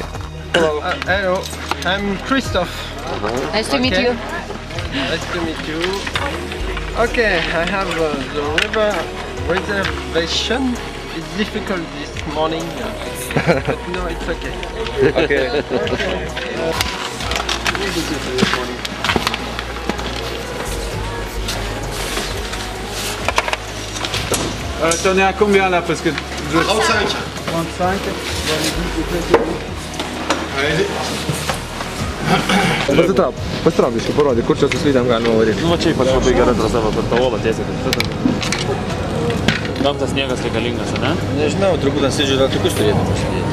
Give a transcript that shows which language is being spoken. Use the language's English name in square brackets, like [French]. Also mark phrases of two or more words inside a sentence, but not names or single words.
[English] Hello, I'm Christoph. Nice to meet you. Nice to meet you. Okay, I have the river reservation. It's difficult this morning, but no, it's okay. Okay. [French] T'en es à combien là parce que... 35. 35. [Lithuanian] Pasitrauk biškį, parodį, kur čia su slydėm galima varyti. Nu, va čia ypač labai gera trasa, va per tą olą tiesiai. Kam tas sniegas reikalingas, ne? Nežinau, turbūt ant slidžių dar tokius turėtų pasidėti.